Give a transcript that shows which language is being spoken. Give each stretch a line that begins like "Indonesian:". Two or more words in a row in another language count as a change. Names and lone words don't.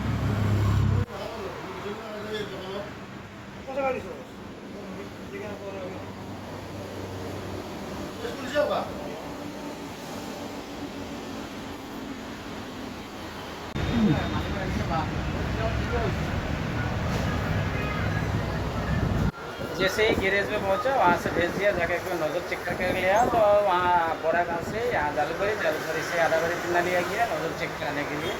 Indonesian: Masa kali so? Jangan apa orang. Terus polisi apa?
Hindi: जैसे ही गैरेज में पहुंचा वहाँ से भेज दिया, जाके एक नोजल चेक करके लिया। तो वहाँ बोरा गाँव से यहाँ जालूकबारी से आदाबारी तिन्ना लिया गया नोजल चेक कराने के लिए।